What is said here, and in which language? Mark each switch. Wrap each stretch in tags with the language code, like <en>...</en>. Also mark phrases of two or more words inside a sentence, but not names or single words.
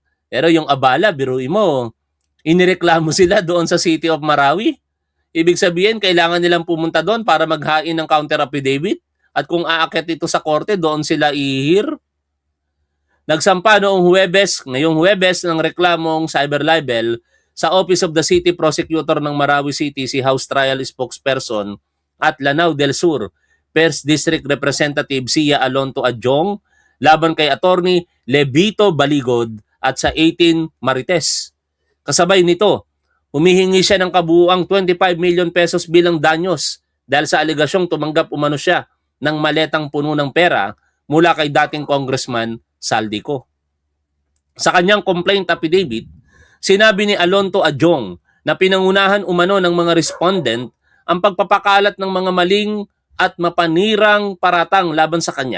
<tl>Pero yung abala, biruin mo, inireklamo sila doon sa City of Marawi. Ibig sabihin, kailangan nilang pumunta doon para maghain ng</tl> <en>counter affidavit.</en> <tl>At kung aakyat ito sa korte, doon sila ihir. Nagsampa ngayong Huwebes ng reklamong</tl> <en>cyber libel</en> <tl>sa Office of the City Prosecutor ng Marawi City si House Trial Spokesperson at Lanao del Sur First District Representative Sia Alonto Adjong laban kay Attorney Levito Baligod at sa 18 Marites. Kasabay nito, humihingi siya ng kabuuang 25 million pesos bilang danyos dahil sa alegasyong tumanggap umano siya ng maletang puno ng pera mula kay dating Congressman Saldico. Sa kanyang</tl> <en>complaint affidavit,</en> <tl>sinabi ni Alonto Adjong na pinangunahan umano ng mga respondent ang pagpapakalat ng mga maling at mapanirang paratang laban sa kanya.</tl>